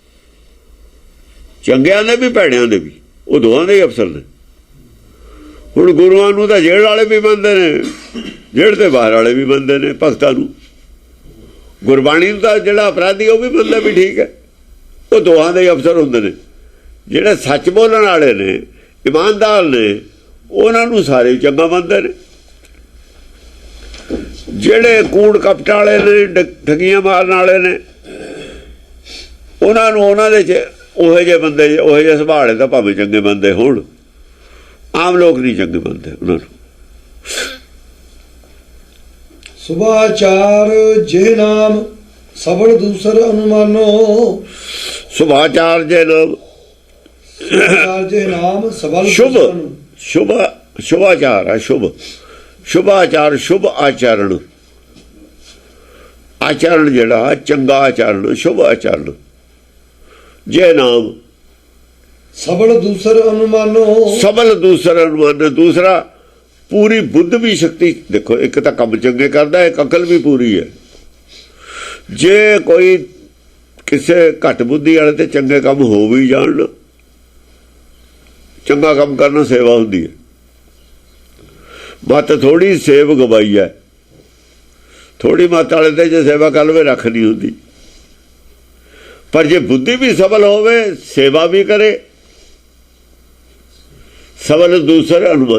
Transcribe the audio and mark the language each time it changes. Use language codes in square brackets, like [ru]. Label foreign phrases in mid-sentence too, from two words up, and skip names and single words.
[pa] ਚੰਗਿਆਂ ਦੇ ਵੀ ਭੈੜਿਆਂ ਦੇ ਵੀ ਉਹ ਦੋਵਾਂ ਦੇ ਹੀ ਅਫਸਰ ਨੇ ਹੁਣ ਗੁਰੂਆਂ ਨੂੰ ਤਾਂ ਜੇਲ੍ਹ ਵਾਲੇ ਵੀ ਮੰਨਦੇ ਨੇ ਜੇਲ੍ਹ ਤੇ ਬਾਹਰ ਵਾਲੇ ਵੀ ਮੰਨਦੇ ਨੇ ਭਗਤਾਂ ਨੂੰ ਗੁਰਬਾਣੀ ਨੂੰ ਤਾਂ ਜਿਹੜਾ ਅਪਰਾਧੀ ਉਹ ਵੀ ਮੰਨਦਾ ਵੀ ਠੀਕ ਹੈ ਉਹ ਦੋਹਾਂ ਦੇ ਹੀ ਅਫਸਰ ਹੁੰਦੇ ਨੇ ਜਿਹੜੇ ਸੱਚ ਬੋਲਣ ਵਾਲੇ ਨੇ ਇਮਾਨਦਾਰ ਨੇ ਉਹਨਾਂ ਨੂੰ ਸਾਰੇ ਚੰਗਾ ਮੰਨਦੇ ਨੇ ਜਿਹੜੇ ਕੂੜ ਕਪਟ ਵਾਲੇ ਨੇ ਠੱਗੀਆਂ ਮਾਰਨ ਵਾਲੇ ਨੇ ਉਹਨਾਂ ਨੂੰ ਉਹਨਾਂ ਦੇ 'ਚ ਉਹੋ ਜਿਹੇ ਬੰਦੇ ਉਹੋ ਜਿਹੇ ਸੁਭਾਅ ਤਾਂ ਭਾਵੇਂ ਚੰਗੇ ਬੰਦੇ ਹੋਣ ਆਮ ਲੋਕ ਨਹੀਂ ਚੰਗੇ ਬੰਦੇ ਉਹਨਾਂ ਨੂੰ [hi] सुभाचार जे नाम सबल दूसर अनुमानो [pa] ਸੁਭਾਚਾਰ ਜੇ ਨਾਮ [hi] सुभाचार जे नाम सबल शुभ दूसर अनु- [pa] ਸ਼ੁਭ ਸ਼ੁਭਾਚਾਰ ਹੈ ਸ਼ੁਭ ਸ਼ੁਭਾਚਾਰ ਸ਼ੁਭ ਆਚਰਣ ਆਚਰਣ ਜਿਹੜਾ ਚੰਗਾ ਆਚਰਣ ਸ਼ੁਭ ਆਚਰਣ ਜੇ ਨਾਮ [hi] सबल दूसर अनुमानो [pa] ਸਬਲ ਦੂਸਰਾ ਅਨੁਮਾਨ ਦੂਸਰਾ ਪੂਰੀ ਬੁੱਧ ਵੀ ਸ਼ਕਤੀ ਦੇਖੋ ਇੱਕ ਤਾਂ ਕੰਮ ਚੰਗੇ ਕਰਦਾ ਇੱਕ ਅਕਲ ਵੀ ਪੂਰੀ ਹੈ ਜੇ ਕੋਈ ਕਿਸੇ ਘੱਟ ਬੁੱਧੀ ਵਾਲੇ ਤੇ ਚੰਗੇ ਕੰਮ ਹੋ ਵੀ ਜਾਣ ਚੰਗਾ ਕੰਮ ਕਰਨਾ ਸੇਵਾ ਹੁੰਦੀ ਹੈ ਮੱਤ ਥੋੜੀ ਸੇਵ ਗਵਾਈ ਹੈ ਥੋੜੀ ਮੱਤ ਵਾਲੇ ਤੇ ਜੇ ਸੇਵਾ ਕਰ ਲਵੇ ਰੱਖ ਨਹੀਂ ਹੁੰਦੀ ਪਰ ਜੇ ਬੁੱਧੀ ਵੀ ਸਬਲ ਹੋਵੇ ਸੇਵਾ ਵੀ ਕਰੇ ਸਬਲ ਦੂਸਰ ਅਨੁਮਾਨ